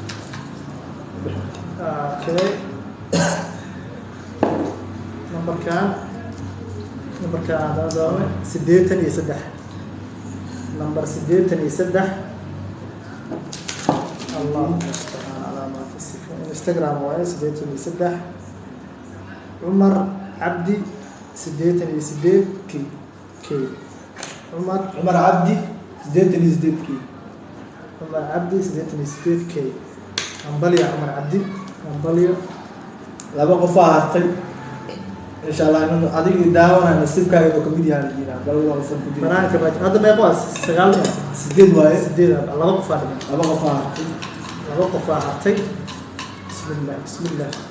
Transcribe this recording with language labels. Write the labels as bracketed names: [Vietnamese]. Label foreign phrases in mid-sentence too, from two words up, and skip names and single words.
[Somali] okay numberkan hadaan doonay 83 number 83 [Arabic] الله المستعان على ما تصفون [Somali] Instagram waaye 83 Umar Abdi 88 k Umar Abdi 88 k Umar Abdi 88 k Ambaliya Umar Abdi Ambaliya laba qof aa hartay [Arabic] إن شاء الله [Somali] inuu adiga daawana nasiibkaaga oo kamid yahay jira bal wala san ku jira banaanka baa hadda meeqa waa 9 sideed waaye laba qof aa dhiman laba qof aa hartay laba qof aa hartay bismillah